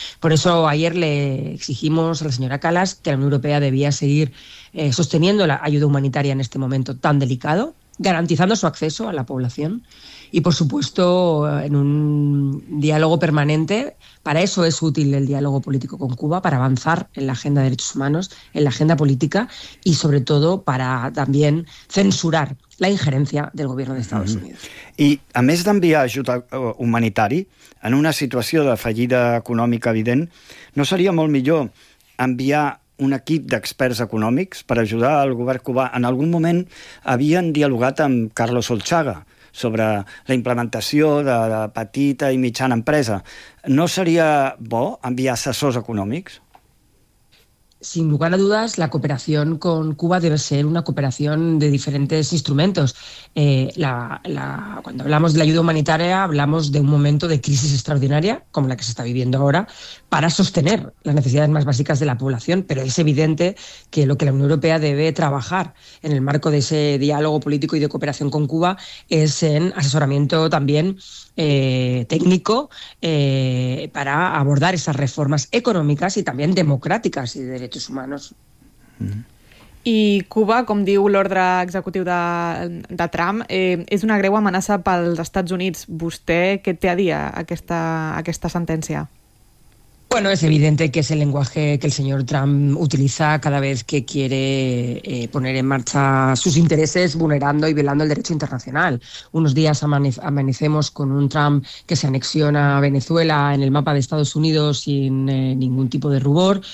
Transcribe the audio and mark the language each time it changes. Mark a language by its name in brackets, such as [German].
[Spanish] Por eso ayer le exigimos a la señora Kallas que la Unión Europea debía seguir sosteniendo la ayuda humanitaria en este momento tan delicado, garantizando su acceso a la población y, por supuesto, en un diálogo permanente. Para eso es útil el diálogo político con Cuba, para avanzar en la agenda de derechos humanos, en la agenda política y, sobre todo, para también censurar la injerencia del gobierno de Estados Unidos. [Catalan] I, a més d'enviar ajuda humanitari, en una situació de fallida econòmica evident, no seria molt millor enviar un equip d'experts econòmics per ajudar el govern cubà? En algun moment havien dialogat amb Carlos Olchaga sobre la implementació de la petita i mitjana empresa. No seria bo enviar assessors econòmics? [Spanish] Sin lugar a dudas, la cooperación con Cuba debe ser una cooperación de diferentes instrumentos. Cuando hablamos de la ayuda humanitaria, hablamos de un momento de crisis extraordinaria, como la que se está viviendo ahora, para sostener las necesidades más básicas de la población. Pero es evidente que lo que la Unión Europea debe trabajar en el marco de ese diálogo político y de cooperación con Cuba es en asesoramiento también técnico para abordar esas reformas económicas y también democráticas y de [Catalan] drets humans. I Cuba, com diu l'ordre executiu de Trump, és una greu amenaça pels Estats Units. Vostè, què té a dir aquesta sentència? [Spanish] Bueno, es evidente que es el lenguaje que el señor Trump utiliza cada vez que quiere poner en marcha sus intereses vulnerando y violando el derecho internacional. Unos días amanecemos con un Trump que se anexiona a Venezuela en el mapa de Estados Unidos sin ningún tipo de rubor.